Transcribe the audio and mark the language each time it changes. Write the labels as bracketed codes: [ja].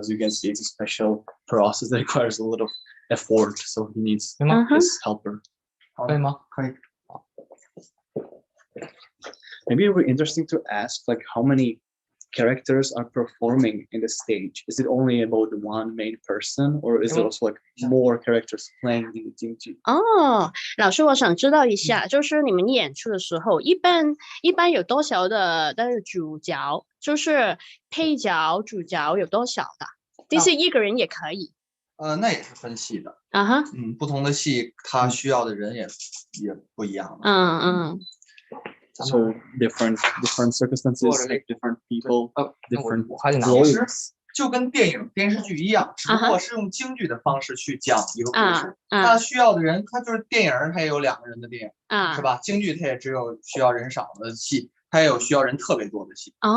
[en] As you can see, it's a special process that requires a lot of effort, so he needs his helper. Maybe it would be interesting to ask, like, how many characters are performing in the stage? Is it only about the one main person, or is there also like more characters playing in the 京剧？ [zh] 老师，我想知道一下，就是你们演出的时候，一般有多少的主角？就是配角、主角有多少的？这是一个人也可以。那也是分戏的。不同的戏，他需要的人也不一样。 [en] So different circumstances, like different people, different roles. [zh] 就跟电影、电视剧一样，只不过是用京剧的方式去讲一个故事。他需要的人，他就是电影，他也有2个人的电影，是吧？京剧他也只有需要人少的戏，他也有需要人特别多的戏。